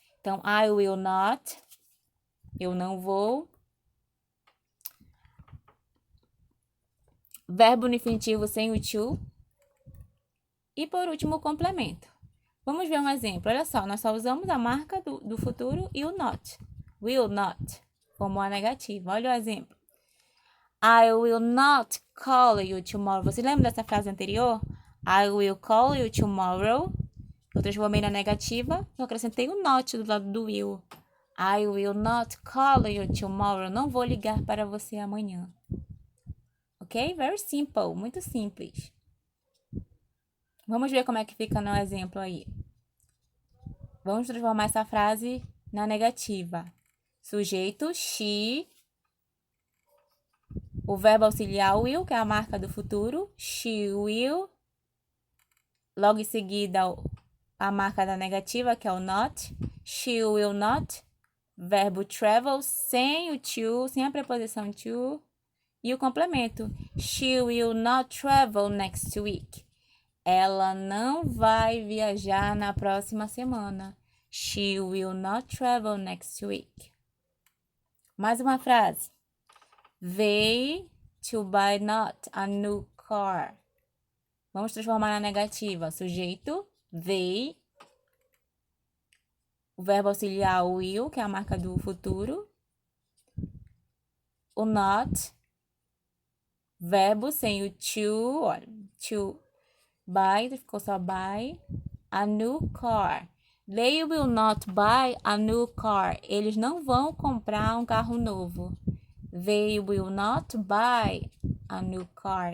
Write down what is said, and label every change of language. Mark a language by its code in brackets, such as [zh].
[pt] Então, [en] I will not. [pt] Eu não vou. Verbo no infinitivo sem o to. E por último, o complemento. Vamos ver um exemplo. Olha só, nós só usamos a marca do futuro e o not. Will not, como a negativa. Olha o exemplo. [en] I will not call you tomorrow. [pt] Você lembra dessa frase anterior? [en] I will call you tomorrow. [pt] Eu transformei na negativa. Eu acrescentei o not do lado do will. [en] I will not call you tomorrow. [pt] Não vou ligar para você amanhã. Ok? [en] Very simple. [pt] Muito simples. Vamos ver como é que fica no exemplo aí. Vamos transformar essa frase na negativa. Sujeito, she. O verbo auxiliar will, que é a marca do futuro. [en] She will. [pt] Logo em seguida, a marca da negativa, que é o not. [en] She will not. [pt] Verbo travel sem o to, sem a preposição to. E o complemento. [en] She will not travel next week. [pt] Ela não vai viajar na próxima semana. [en] She will not travel next week. [pt] Mais uma frase. [en] They to buy not a new car. [pt] Vamos transformar na negativa. Sujeito, they. O verbo auxiliar, will, que é a marca do futuro. O not. Verbo sem o to. Olha, to buy, ficou só buy. [en] A new car. They will not buy a new car. [pt] Eles não vão comprar um carro novo. [en] They will not buy a new car.